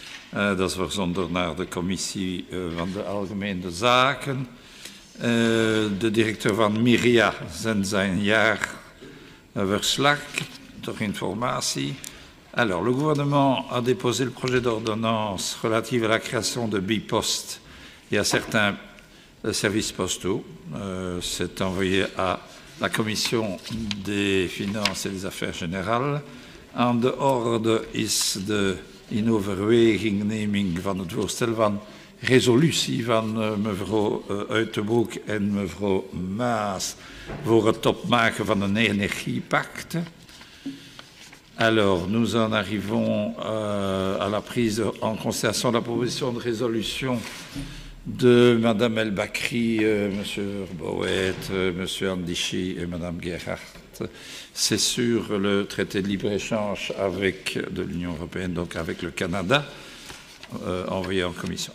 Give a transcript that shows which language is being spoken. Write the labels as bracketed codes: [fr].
[nl] Dat is verzonden naar de commissie van de Algemene Zaken. De directeur van Myria zendt zijn jaarverslag ter informatie. [fr] Alors, le gouvernement a déposé le projet d'ordonnance relative à la création de Bipost et à certains services postaux. C'est envoyé à la Commission des Finances et des Affaires Générales. [nl] Aan de orde is de in overwegingneming van het voorstel van resolutie van mevrouw Uitenbroek en mevrouw Maas voor het opmaken van een energiepacte. [fr] Alors, nous en arrivons à la prise en considération de la proposition de résolution de Madame El Bakri, Monsieur Bowet, Monsieur Andichy et Madame Gerhardt. C'est sur le traité de libre-échange de l'Union européenne, donc avec le Canada, envoyé en commission.